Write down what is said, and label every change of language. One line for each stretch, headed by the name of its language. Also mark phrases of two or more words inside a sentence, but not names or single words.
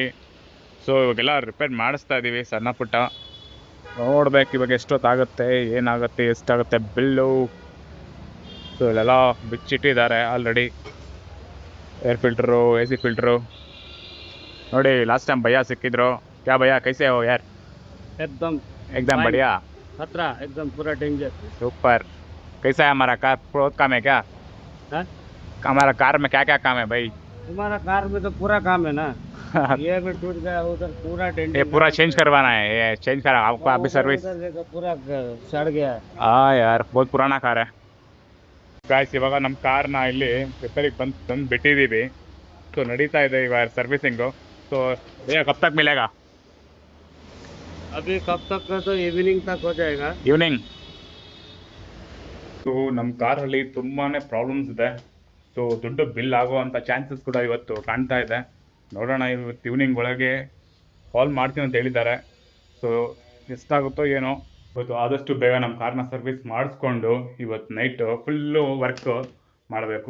Kannada: ಸೊ ಇವಾಗೆಲ್ಲ ರಿಪೇರ್ ಮಾಡಿಸ್ತಾ ಇದ್ದೀವಿ ಸಣ್ಣ ಪುಟ್ಟ. ನೋಡ್ಬೇಕು ಇವಾಗ ಎಷ್ಟೊತ್ತಾಗುತ್ತೆ, ಏನಾಗುತ್ತೆ, ಎಷ್ಟಾಗುತ್ತೆ ಬಿಲ್ಲು. ಸೊ ಇಲ್ಲೆಲ್ಲ ಬಿಚ್ಚಿಟ್ಟಿದ್ದಾರೆ ಆಲ್ರೆಡಿ.
English: air filter,
Kannada: AC ಫಿಲ್ಟ್ರು. ನೋಡಿ
English: last time
Kannada: ಭಯ್ಯ ಸಿಕ್ಕಿದ್ರು.
Hindi: क्या भैया, कैसे हो यार? एकदम बढ़िया, खतरा एकदम पूरा डेंजर। सुपर। कैसा है हमारा कार? बहुत काम है क्या? हाँ? हमारा कार में क्या क्या काम है भाई? तुम्हारा कार में तो पूरा काम है ना। ये भी टूट गया, उधर पूरा डेंजर। ये पूरा चेंज करवाना है, ये चेंज करा आपका अभी सर्विस। पूरा सड़ गया है। हाँ यार, बहुत पुराना कार है ಗಾಯ್ಸ್.
Kannada: ಇವಾಗ ನಮ್ಮ ಕಾರ್ನ ಇಲ್ಲಿ ರಿಪೇರಿಗೆ ತಂದು ಬಿಟ್ಟಿದ್ದೀವಿ. ಸೊ ನಡೀತಾ ಇದೆ ಇವಾಗ ಸರ್ವಿಸಿಂಗು. ಸೊ
Hindi: भैया कब तक मिलेगा? अभी कब तक का तो इवनिंग तक हो जाएगा।
Kannada: ಈವ್ನಿಂಗ್. ಸೊ ನಮ್ಮ ಕಾರಲ್ಲಿ ತುಂಬಾ ಪ್ರಾಬ್ಲಮ್ಸ್ ಇದೆ. ಸೊ ದೊಡ್ಡ ಬಿಲ್ ಆಗೋವಂಥ ಚಾನ್ಸಸ್ ಕೂಡ ಇವತ್ತು ಕಾಣ್ತಾ ಇದೆ. ನೋಡೋಣ, ಇವತ್ತು ಈವ್ನಿಂಗ್ ಒಳಗೆ ಕಾಲ್ ಮಾಡ್ತೀನಿ ಅಂತ ಹೇಳಿದ್ದಾರೆ. ಸೊ ಎಷ್ಟಾಗುತ್ತೋ ಏನೋ. ಇವತ್ತು ಆದಷ್ಟು ಬೇಗ ನಮ್ಮ ಕಾರ್ನ ಸರ್ವಿಸ್ ಮಾಡಿಸ್ಕೊಂಡು ಇವತ್ತು ನೈಟು
English: full work
Kannada: ಮಾಡಬೇಕು.